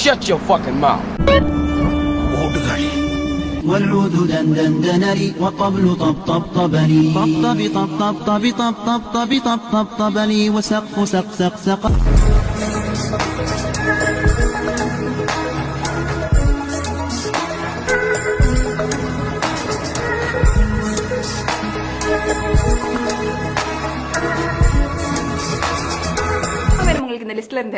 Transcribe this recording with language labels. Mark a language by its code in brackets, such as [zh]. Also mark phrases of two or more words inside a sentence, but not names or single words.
[en] One time, shut your fucking mouth. [ta] ஓடுகாளி [ar] والعود دندن دنري والطبل طب طب طبني طب طب طب طب طب طب طب طب طب طبني وسقف سق سق سق. [ta] உங்களுக்கு இந்த லிஸ்ட்ல இருந்து